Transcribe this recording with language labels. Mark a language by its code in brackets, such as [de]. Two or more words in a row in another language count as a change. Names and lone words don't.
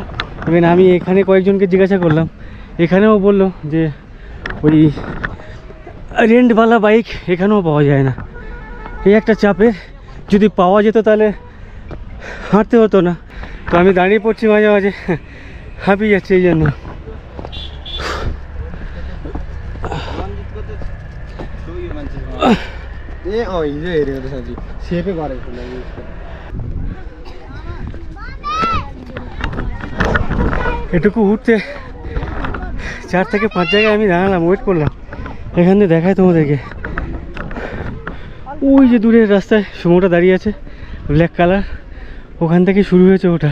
[bn] ইভেন আমি এখানে কয়েকজনকে জিজ্ঞাসা করলাম, এখানেও বললো যে ওই রেন্টওয়ালা বাইক এখানেও পাওয়া যায় না। এই একটা চাপের, যদি পাওয়া যেত তাহলে হাঁটতে হতো না। তো আমি দাঁড়িয়ে পড়ছি মাঝে মাঝে, হাঁপিয়ে যাচ্ছে এই জন্য। [ne] ए अँ हिजो हेरेको त साँच्ची सेपै गरेको मैले। [bn] এটুকু উঠতে 4 থেকে 5 জায়গায় আমি দাঁড়ালাম, ওয়েট করলাম। এখানে দেখায় তোমাদেরকে, ওই যে দূরের রাস্তায় সুমোটা দাঁড়িয়ে আছে [en] black colour, [bn] ওখান থেকে শুরু হয়েছে ওটা।